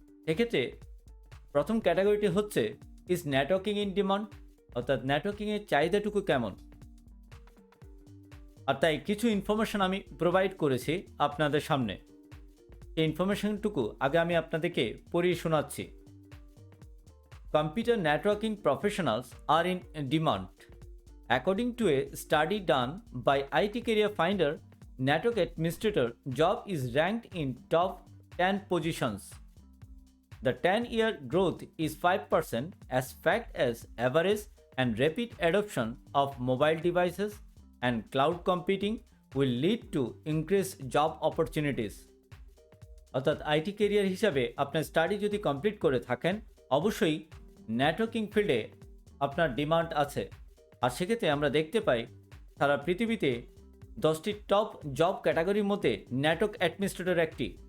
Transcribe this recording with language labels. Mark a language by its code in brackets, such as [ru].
[bn] এক্ষেত্রে প্রথম ক্যাটাগরিটি হচ্ছে [en] is networking in demand, [bn] অর্থাৎ নেটওয়ার্কিংয়ের চাহিদাটুকু কেমন। আর তাই কিছু ইনফরমেশন আমি প্রোভাইড করেছি আপনাদের সামনে। এই ইনফরমেশনটুকু আগে আমি আপনাদেরকে পড়িয়ে শোনাচ্ছি। [en] Computer networking professionals are in demand. According to a study done by IT Career Finder, network administrator job is ranked in top 10 positions. The 10-year growth is 5% as fact as average and rapid adoption of mobile devices and cloud computing will lead to increased job opportunities. [bn] অর্থাৎ IT career হিসাবে আপনার study যদি complete করে থাকেন, অবশ্যই networking ফিল্ডে আপনার demand আছে। আর সেক্ষেত্রে আমরা দেখতে পাই সারা পৃথিবীতে 10টি টপ জব ক্যাটাগরির মধ্যে নেটওয়ার্ক অ্যাডমিনিস্ট্রেটর একটি।